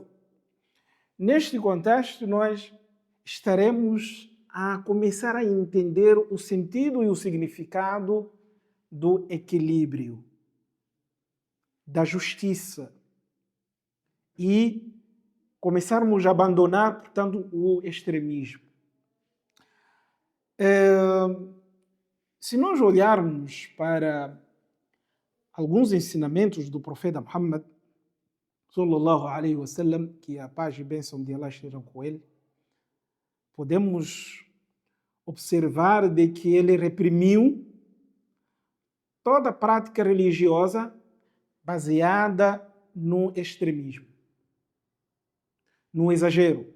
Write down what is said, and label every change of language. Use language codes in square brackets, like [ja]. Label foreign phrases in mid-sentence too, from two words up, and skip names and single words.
[pt] Neste contexto, nós estaremos a começar a entender o sentido e o significado do equilíbrio, da justiça, e começarmos a abandonar, portanto, o extremismo. Se nós olharmos para alguns ensinamentos do profeta Muhammad, [ar] sallallahu alaihi wasallam, [pt] que a paz e bênção de Allah estejam com ele, podemos observar de que ele reprimiu toda prática religiosa baseada no extremismo, no exagero.